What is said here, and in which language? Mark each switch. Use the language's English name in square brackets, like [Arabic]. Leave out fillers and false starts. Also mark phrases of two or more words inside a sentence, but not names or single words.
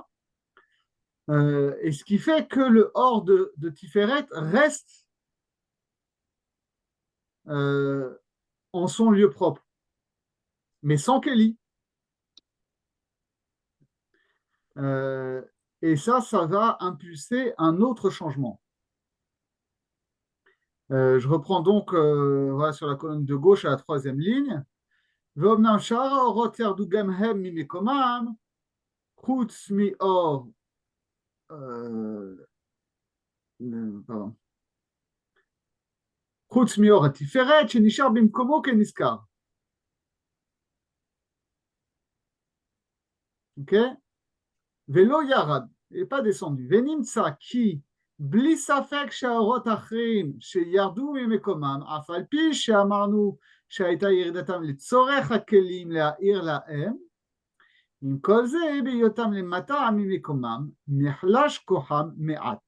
[French] Et ce qui fait que le Or de Tiferet reste en son lieu propre, mais sans Kéli. Et ça va impulser un autre changement. Je reprends donc voilà, sur la colonne de gauche à la troisième ligne. [Hebrew] ואומנם שאר האורות ירדו גם הם ממקומם, חוץ מאור, חוץ מאור התפארת שנשאר במקומו כנזכר. אוקיי? ולא ירד, [French] il n'est pas descendu. [Hebrew] ונמצא כי בלי ספק שהאורות האחרים שירדו ממקומם, אף על פי שאמרנו שהייתה ירידתם לצורך הכלים להאיר להם, עם כל זה בהיותם למטה ממקומם, נחלש כוחם מעט.